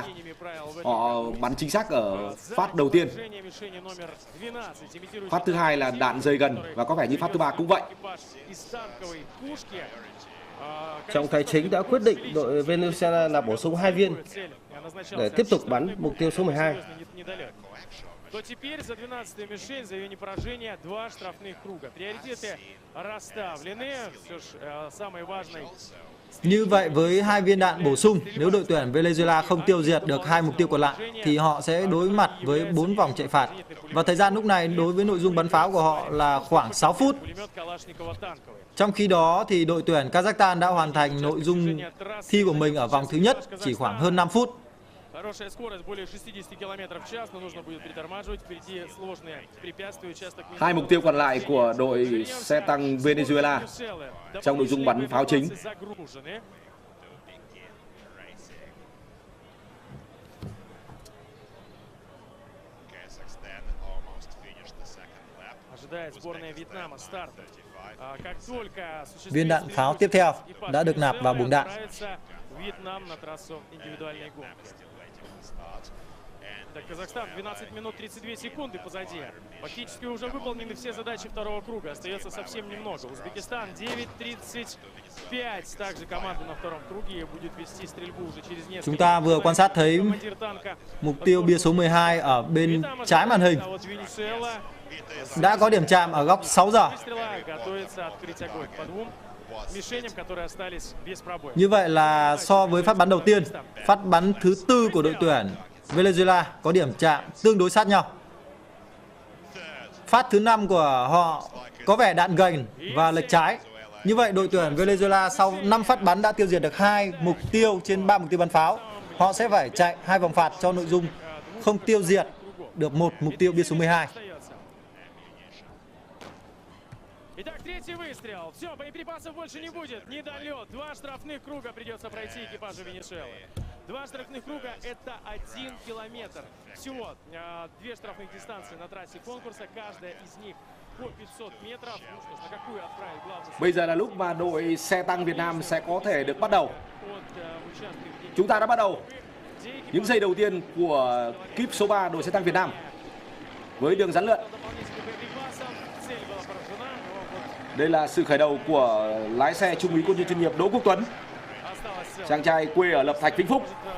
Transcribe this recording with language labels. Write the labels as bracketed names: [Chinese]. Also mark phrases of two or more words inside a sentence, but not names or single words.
[Vietnamese] Họ bắn chính xác ở phát đầu tiên. Phát thứ 2 là đạn rơi gần và có vẻ như phát thứ 3 cũng vậy. Trọng tài chính đã quyết định đội Venezuela là bổ sung 2 viên để tiếp tục bắn mục tiêu số 12. [Russian] То теперь за 12-ю мишень, за ее непоражение, 2 штрафных круга. Приоритеты расставлены. Все ж самый важный. [Vietnamese] Như vậy với 2 viên đạn bổ sung, nếu đội tuyển Venezuela không tiêu diệt được 2 mục tiêu còn lại thì họ sẽ đối mặt với 4 vòng chạy phạt. Và thời gian lúc này đối với nội dung bắn pháo của họ là khoảng 6 phút. Trong khi đó thì đội tuyển Kazakhstan đã hoàn thành nội dung thi của mình ở vòng thứ nhất chỉ khoảng hơn 5 phút. [Russian] Хорошая скорость, более 60 км/ч, но нужно будет притормаживать. Впереди сложные препятствия, участок. [Vietnamese] Hai mục tiêu còn lại của đội xe tăng Venezuela trong nội dung bắn pháo chính. [Russian] Ожидает сборная Вьетнама старта. Как только [Vietnamese] Viên đạn pháo tiếp theo đã được nạp vào buồng đạn. [Russian] Вьетнам на трассу индивидуальной гонки. Так, Казахстан 12 минут 32 секунды позади. Фактически уже выполнены все задачи второго круга. Остается совсем немного. Узбекистан 9:35. Также команда на втором круге будет вести стрельбу уже через несколько. [Vietnamese] Chúng ta vừa quan sát thấy mục tiêu bia số 12 ở bên trái màn hình đã có điểm chạm ở góc 6 giờ. Như vậy là so với phát bắn đầu tiên, phát bắn thứ tư của đội tuyển Venezuela có điểm chạm tương đối sát nhau. Phát thứ 5 của họ có vẻ đạn gành và lệch trái. Như vậy đội tuyển Venezuela sau 5 phát bắn đã tiêu diệt được 2 mục tiêu trên 3 mục tiêu bắn pháo. Họ sẽ phải chạy 2 vòng phạt cho nội dung không tiêu diệt được một mục tiêu bia số 12. [Russian] Итак, третий выстрел. Все, боеприпасов больше не будет. Недолет. 2 штрафных круга придется пройти экипажу Венесуэлы. 2 штрафных круга – это 1 километр. Всего 2 штрафных дистанции на трассе конкурса. Каждая из них по 500 метров. Ну что ж, на какую отправить главную... [Vietnamese] Bây giờ là lúc mà đội xe tăng Việt Nam sẽ có thể được bắt đầu. Chúng ta đã bắt đầu những giây đầu tiên của kíp số 3 đội xe tăng Việt Nam với đường rắn lượn. Đây là sự khởi đầu của lái xe trung úy quân nhân chuyên nghiệp Đỗ Quốc Tuấn, chàng trai quê ở Lập Thạch, Vĩnh Phúc.